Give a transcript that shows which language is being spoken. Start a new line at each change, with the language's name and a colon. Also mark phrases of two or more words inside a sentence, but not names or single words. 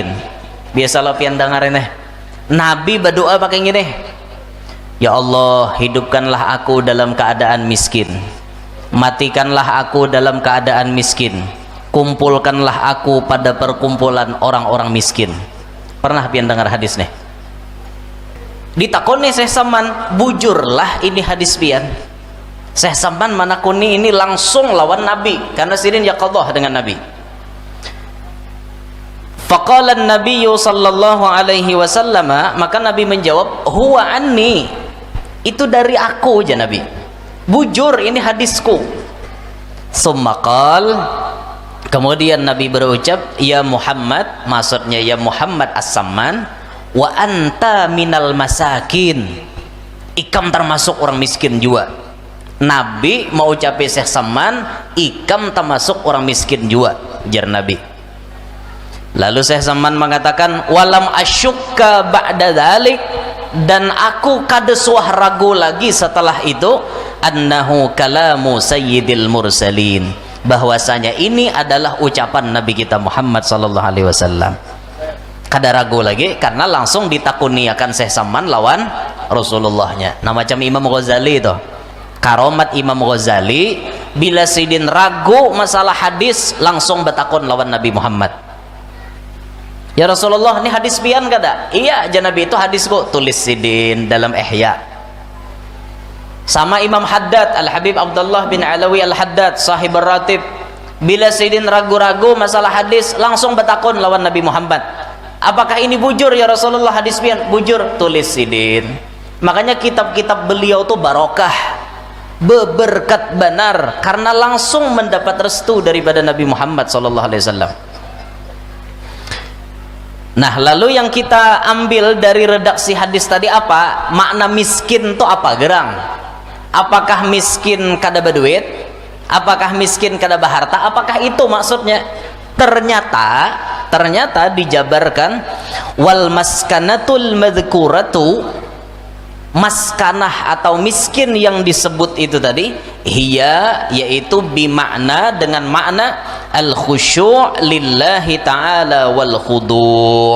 Banjar: Biasa lo pian dengar ini, Nabi berdoa pakai gini, Ya Allah, hidupkanlah aku dalam keadaan miskin, matikanlah aku dalam keadaan miskin, kumpulkanlah aku pada perkumpulan orang-orang miskin. Pernah pian dengar hadis nih? Ditakoni Syekh Saman, bujurlah ini hadis pian. Syekh Saman manakuni ini langsung lawan Nabi, karena sidin yaqadhah dengan Nabi.
Arabic: فقال النبي صلى الله عليه وسلم,
Banjar: maka Nabi menjawab,
Arabic: هو عني,
Banjar: itu dari aku aja Nabi. Bujur ini hadisku.
Arabic: ثم قال,
Banjar: kemudian Nabi berucap, ya Muhammad, maksudnya ya Muhammad as-Samman,
Arabic: وأنت من المساكين,
Banjar: ikam termasuk orang miskin juga. Nabi mau ucapin Syekh Saman, ikam termasuk orang miskin juga, jar Nabi. Lalu Syekh Saman mengatakan,
Arabic: ولم أشك بعد ذلك,
Banjar: dan aku kada suah ragu lagi setelah itu,
Arabic: أنه كلام سيد المرسلين,
Banjar: bahwasanya ini adalah ucapan Nabi kita Muhammad
Arabic: صلى الله عليه وسلم.
Banjar: Kada ragu lagi, karena langsung ditakuniakan Syekh Saman lawan Rasulullahnya. Nah macam Imam Ghazali itu, karomat Imam Ghazali, bila sidin ragu masalah hadis langsung bertakun lawan Nabi Muhammad. Ya Rasulullah, ini hadis pian kada? Iya aja Nabi, itu hadisku, tulis sidin dalam Ihya. Sama Imam Haddad, Al-Habib Abdullah bin Alawi Al-Haddad,
Arabic: صاحب الراتب,
Banjar: bila sidin ragu-ragu masalah hadis langsung bertakun lawan Nabi Muhammad. Apakah ini bujur ya Rasulullah hadis pian? Bujur, tulis sidin. Makanya kitab-kitab beliau tuh barokah, berberkat benar, karena langsung mendapat restu daripada Nabi Muhammad
Arabic: صلى الله عليه وسلم.
Banjar: Nah, lalu yang kita ambil dari redaksi hadis tadi apa? Makna miskin itu apa gerang? Apakah miskin kada berduit? Apakah miskin kada berharta? Apakah itu maksudnya? Ternyata dijabarkan,
Arabic: والمسكنة المذكورة,
Banjar: maskanah atau miskin yang disebut itu tadi, hiya, yaitu bimakna, dengan makna
Arabic: الخشوع لله تعالى والخضوع'.